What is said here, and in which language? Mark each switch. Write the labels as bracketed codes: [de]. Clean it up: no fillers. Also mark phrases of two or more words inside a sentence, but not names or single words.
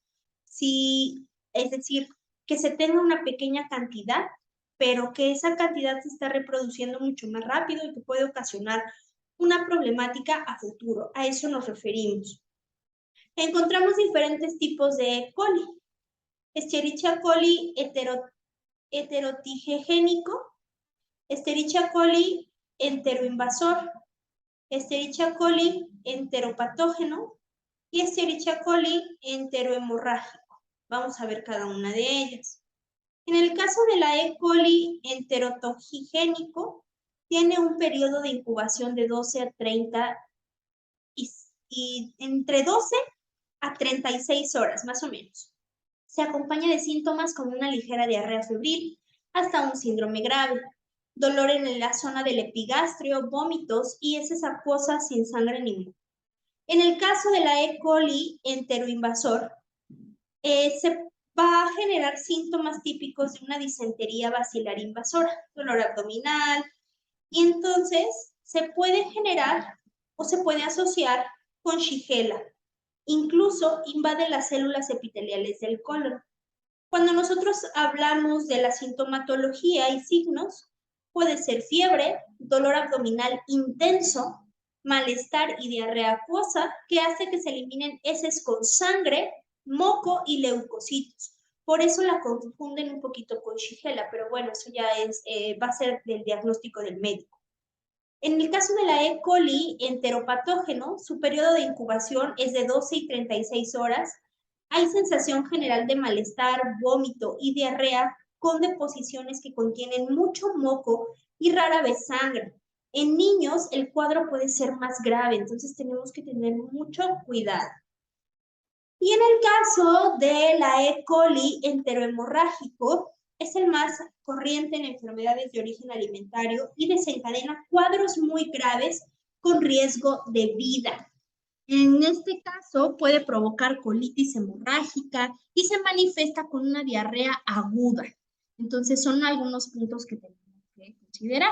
[es] Es decir, que se tenga una pequeña cantidad, pero que esa cantidad se está reproduciendo mucho más rápido y que puede ocasionar una problemática a futuro. A eso nos referimos. Encontramos diferentes tipos de E. coli. Escherichia coli heterotigegénico, Escherichia coli enteroinvasor, Escherichia coli enteropatógeno y Escherichia coli enterohemorrágico. Vamos a ver cada una de ellas. En el caso de la E. coli enterotogigénico, tiene un periodo de incubación de 12 a 30 y entre 12 a 36 horas, más o menos. Se acompaña de síntomas como una ligera diarrea febril hasta un síndrome grave, dolor en la zona del epigastrio, vómitos y heces acuosas sin sangre ni moco. En el caso de la E. coli enteroinvasor, se va a generar síntomas típicos de una disentería bacilar invasora, dolor abdominal, y entonces se puede generar o se puede asociar con Shigella. Incluso invade las células epiteliales del colon. Cuando nosotros hablamos de la sintomatología y signos, puede ser fiebre, dolor abdominal intenso, malestar y diarrea acuosa, que hace que se eliminen heces con sangre, moco y leucocitos. Por eso la confunden un poquito con Shigella, pero bueno, eso ya va a ser del diagnóstico del médico. En el caso de la E. coli enteropatógeno, su periodo de incubación es de 12 y 36 horas. Hay sensación general de malestar, vómito y diarrea con deposiciones que contienen mucho moco y rara vez sangre. En niños el cuadro puede ser más grave, entonces tenemos que tener mucho cuidado. Y en el caso de la E. coli enterohemorrágico, es el más corriente en enfermedades de origen alimentario y desencadena cuadros muy graves con riesgo de vida. En este caso puede provocar colitis hemorrágica y se manifiesta con una diarrea aguda. Entonces son algunos puntos que tenemos que considerar.